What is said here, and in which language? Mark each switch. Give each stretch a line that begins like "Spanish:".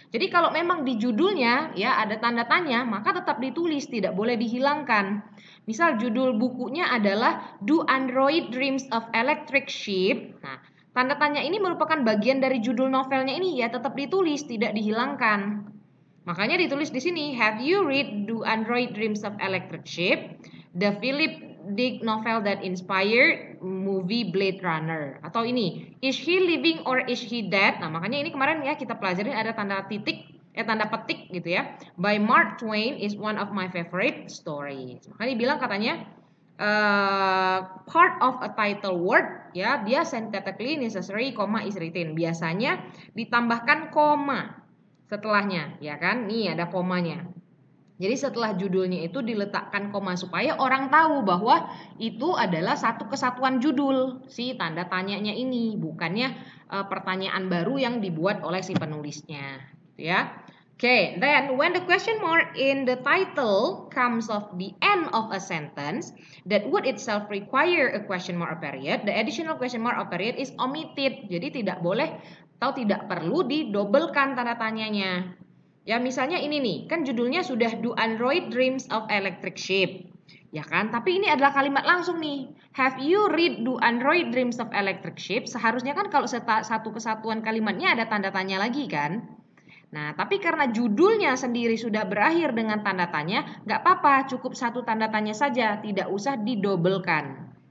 Indonesian: Jadi kalau memang di judulnya ya ada tanda tanya, maka tetap ditulis, tidak boleh dihilangkan. Misal judul bukunya adalah Do Android Dreams of Electric Sheep. Nah, tanda tanya ini merupakan bagian dari judul novelnya ini ya tetap ditulis, tidak dihilangkan. Makanya ditulis di sini,
English: have you read Do Android Dreams of Electric Sheep? The Philip Dick novel that inspired movie Blade Runner.
Indonesian: Atau ini,
English: is he living or is he dead?
Indonesian: Nah, makanya ini kemarin ya kita pelajarin ada tanda titik, tanda petik gitu ya.
English: By Mark Twain is one of my favorite stories.
Indonesian: Makanya dibilang katanya
English: part of a title word, ya, dia synthetically necessary, is written.
Indonesian: Biasanya ditambahkan koma setelahnya, ya kan? Nih ada komanya. Jadi setelah judulnya itu diletakkan koma supaya orang tahu bahwa itu adalah satu kesatuan judul si tanda tanyanya ini, bukannya pertanyaan baru yang dibuat oleh si penulisnya, gitu ya.
English: Okay, then when the question mark in the title comes of the end of a sentence that would itself require a question mark or period, the additional question mark or period is omitted.
Indonesian: Jadi tidak boleh atau tidak perlu didobelkan tanda tanyanya. Ya misalnya ini nih, kan judulnya sudah Do Android Dreams of Electric Sheep. Ya kan, tapi ini adalah kalimat langsung nih.
English: Have you read Do Android Dreams of Electric Sheep?
Indonesian: Seharusnya kan kalau satu kesatuan kalimatnya ada tanda tanya lagi kan. Nah, tapi karena judulnya sendiri sudah berakhir dengan tanda tanya, nggak apa-apa, cukup satu tanda tanya saja, tidak usah didobelkan.